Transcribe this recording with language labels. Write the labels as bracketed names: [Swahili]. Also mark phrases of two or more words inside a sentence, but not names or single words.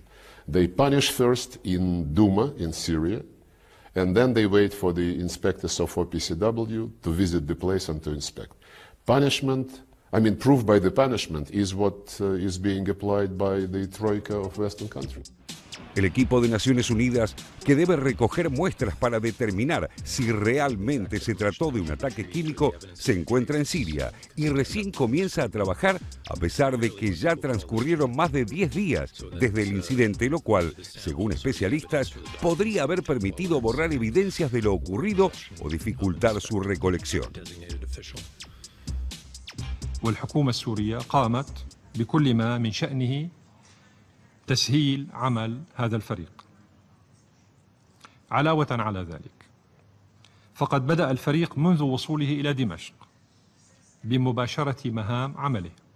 [English] They punish first in Douma, in Syria, and then they wait for the inspectors of OPCW to visit the place and to inspect. Proof by the punishment is what is being applied by the Troika of Western countries. [Spanish] El equipo de Naciones Unidas, que debe recoger muestras para determinar si realmente se trató de un ataque químico, se encuentra en Siria y recién comienza a trabajar a pesar de que ya transcurrieron más de 10 días desde el incidente, lo cual, según especialistas, podría haber permitido borrar evidencias de lo ocurrido o dificultar su recolección. [Arabic] والحكومة السورية قامت بكل ما من شأنه تسهيل عمل هذا الفريق. علاوة على ذلك، فقد بدأ الفريق منذ وصوله إلى دمشق بمباشرة مهام عمله،